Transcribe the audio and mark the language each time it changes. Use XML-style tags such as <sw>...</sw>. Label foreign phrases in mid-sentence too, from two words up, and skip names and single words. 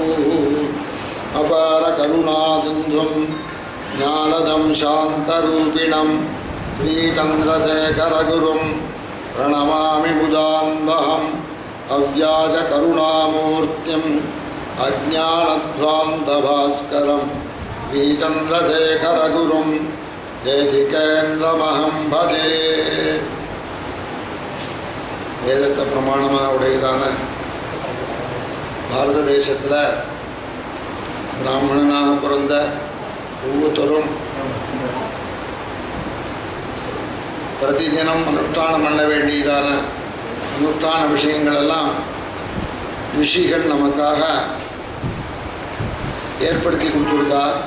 <sa>अपारकरुणासिन्धुं ज्ञानदं शान्तरूपिणं श्रीचन्द्रशेखरगुरुं प्रणमामि मुदान्वहम् अव्याजकरुणामूर्तिम् अज्ञानध्वान्तभास्करं श्रीचन्द्रशेखरगुरुं देशिकेन्द्रमहं भजे.</sa> <ta>வேதத்தை பிரமாணமாக உடையதான பாரத தேசத்தில் பிராமணனாக பிறந்த ஒவ்வொருத்தரும் பிரதிதினம் அனுஷ்டானம் பண்ண வேண்டியதான அனுஷ்டான விஷயங்களெல்லாம் ரிஷிகள் நமக்காக ஏற்படுத்தி கொடுத்துருக்கா.</ta>